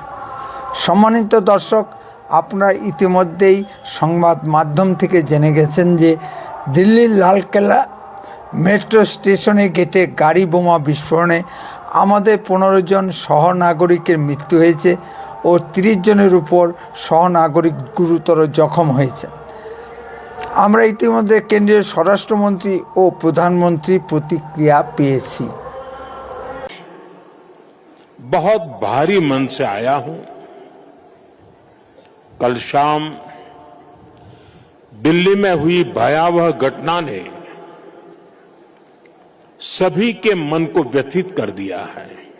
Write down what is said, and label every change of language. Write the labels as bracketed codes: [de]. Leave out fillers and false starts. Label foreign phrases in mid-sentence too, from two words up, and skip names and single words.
[bn] সম্মানিত দর্শক, আপনারা ইতিমধ্যেই সংবাদ মাধ্যম থেকে জেনে গেছেন যে দিল্লির লালকেল্লা মেট্রো স্টেশনে গেটে গাড়ি বোমা বিস্ফোরণে আমাদের 15 জন সহনাগরিকের মৃত্যু হয়েছে ও 30 জনের উপর সহনাগরিক গুরুতর জখম হয়েছে। আমরা ইতিমধ্যে কেন্দ্রীয় স্বরাষ্ট্রমন্ত্রী ও প্রধানমন্ত্রীর প্রতিক্রিয়া পেয়েছি। [hi] बहुत भारी मन से आया हूं। कल शाम दिल्ली में हुई भयावह घटना ने सभी के मन को व्यथित कर दिया है।